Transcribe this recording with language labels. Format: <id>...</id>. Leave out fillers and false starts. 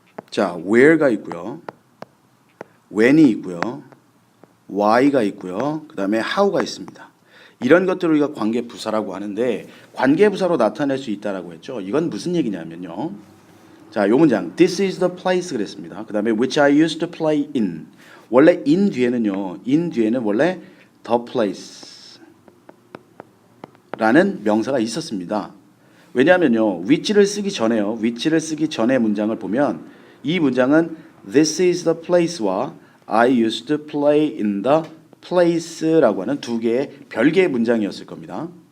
<ko>자, where가 있고요, when이 있고요, why가 있고요, 그 다음에 how가 있습니다. 이런 것들을 우리가 관계부사라고 하는데 관계부사로 나타낼 수 있다라고 했죠. 이건 무슨 얘기냐면요. 자, 요 문장 This is the place 그랬습니다.</ko> <en>그 다음에 which I used to play in.</en> <ko>원래 in 뒤에는 원래 the place 라는 명사가 있었습니다. 왜냐하면요. which를 쓰기 전에 문장을 보면 이 문장은 This is the place 와 I used to play in the place 라고 하는 두 개의 별개의 문장이었을 겁니다.</ko>